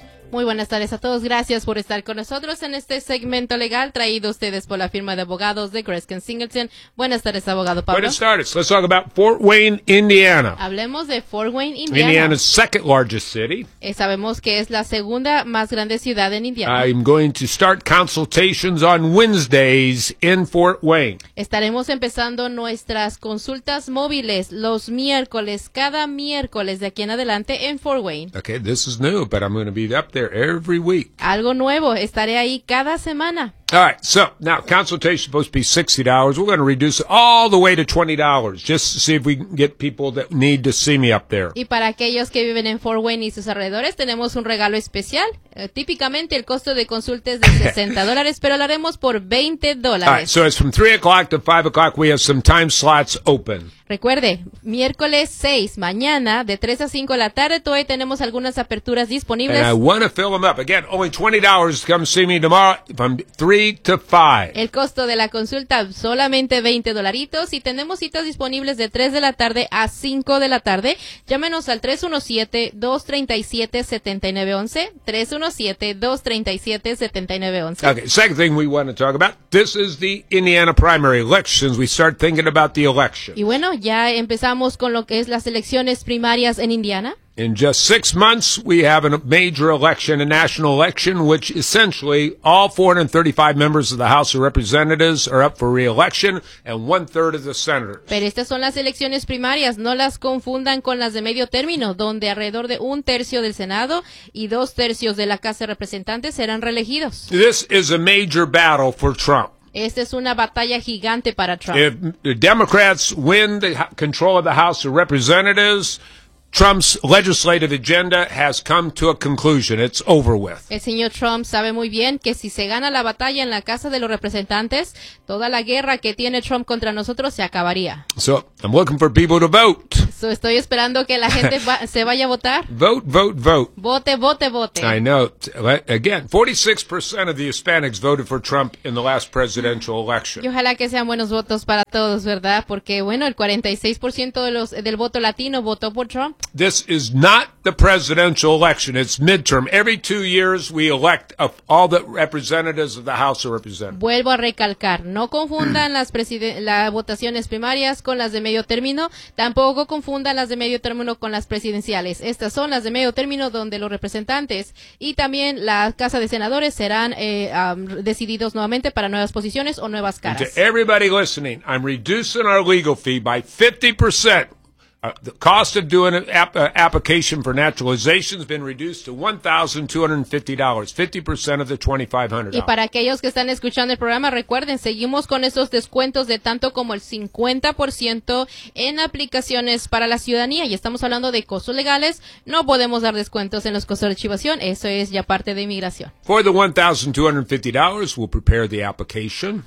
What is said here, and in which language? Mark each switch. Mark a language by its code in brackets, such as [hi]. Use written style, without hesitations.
[es] Muy buenas tardes a todos, gracias por estar con nosotros en este segmento legal traído a ustedes por la firma de abogados de Greskin Singleton. Buenas tardes, abogado Pablo. Buenas tardes, [en] let's talk about Fort Wayne, Indiana. [es] Hablemos de Fort Wayne, Indiana. [en] Indiana's second largest city. [es] Sabemos que es la segunda más grande ciudad en Indiana. [en] I'm going to start consultations on Wednesdays in Fort Wayne. [es] Estaremos empezando nuestras consultas móviles los miércoles, cada miércoles de aquí en adelante en Fort Wayne. [en] Okay, this is new, but I'm going to be there. Up there every week. [es] Algo nuevo, estaré ahí cada semana. [en] All right, so now consultation is supposed to be $60. We're going to reduce it all the way to $20 just to see if we can get people that need to see me up there. [es] Y para aquellos que viven en Fort Wayne y sus alrededores, tenemos un regalo especial. Típicamente el costo de consulta es de $60, pero lo haremos por $20. [en] All right, so it's from 3 o'clock to 5 o'clock. We have some time slots open. [es] Recuerde, miércoles 6, mañana, de 3 a 5 de la tarde, todavía tenemos algunas aperturas disponibles. [en] And I want to fill them up. Again, only $20 to come see me tomorrow from 3 to 5. [es] El costo de la consulta, solamente $20. Y tenemos citas disponibles de 3 de la tarde a 5 de la tarde. Llámenos al 317-237-7911. 317-237-7911. [en] Okay, second thing we want to talk about. This is the Indiana primary elections. We start thinking about the election. [es] Y bueno, ya empezamos con lo que es las elecciones primarias en Indiana. [en] In just 6 months, we have a major election, a national election, which essentially all 435 members of the House of Representatives are up for re-election, and one-third of the senators. [es] Pero estas son las elecciones primarias, no las confundan con las de medio término, donde alrededor de un tercio del Senado y dos tercios de la Casa de Representantes serán reelegidos. [en] This is a major battle for Trump. [es] Esta es una batalla gigante para Trump. [en] If the Democrats win the control of the House of Representatives, Trump's legislative agenda has come to a conclusion. It's over with. [es] El señor Trump sabe muy bien que si se gana la batalla en la Casa de los Representantes, toda la guerra que tiene Trump contra nosotros se acabaría. [en] So, I'm looking for people to vote. [es] So, estoy esperando que la gente se vaya a votar. [en] Vote, vote, vote. Vote, vote, vote. I know. Again, 46% of the Hispanics voted for Trump in the last presidential election. [es] Y ojalá que sean buenos votos para todos, ¿verdad? Porque, bueno, el 46% del voto latino votó por Trump. [en] This is not the presidential election. It's midterm. Every 2 years, we elect all the representatives of the House of Representatives. [es] Vuelvo a recalcar, no confundan las votaciones primarias con las de medio término. Tampoco confundan las de medio término con las presidenciales. Estas son las de medio término donde los representantes y también la Casa de Senadores serán decididos nuevamente para nuevas posiciones o nuevas caras. [en] And to everybody listening, I'm reducing our legal fee by 50%. The cost of doing an application for naturalization has been reduced to $1,250, 50% of the $2,500. [es] Y para aquellos que están escuchando el programa, recuerden, seguimos con esos descuentos de tanto como el 50% en aplicaciones para la ciudadanía. Y estamos hablando de costos legales. No podemos dar descuentos en los costos de archivación. Eso es ya parte de inmigración. [en] For the $1,250, we'll prepare the application.